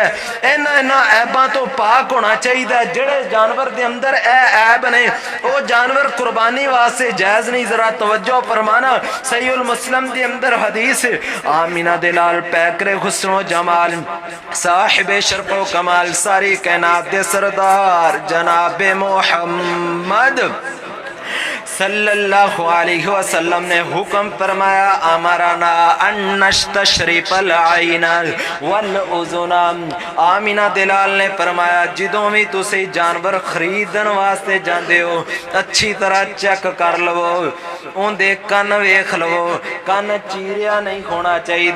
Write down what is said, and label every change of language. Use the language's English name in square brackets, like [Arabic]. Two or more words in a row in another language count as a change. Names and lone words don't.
[Punjabi] اِنہاں عیباں تو پاک ہونا چاہیدا۔ جیہڑے جانور دے اندر عیب نے او جانور قربانی واسطے جائز نہیں. ذرا توجہ فرمانا، صحیح المسلم کے اندر حدیث، آمنہ دے لال پیکرِ حسن و جمال، صاحبِ شرف و کمال، ساری کائنات دے سردار جنابِ محمد [Arabic] صلى الله عليه وسلم [Punjabi] نے حکم فرمایا, [Arabic] أمرنا أن نستشرف العين والأذن. [Punjabi] آمنہ دلال نے فرمایا، جدوں وی تسی جانور خریدن واسطے جاندے ہو، اچھی طرح چیک کر لوو، اوہدے کن ویکھ لوو، کن چیریا نہیں ہونا چاہیدا.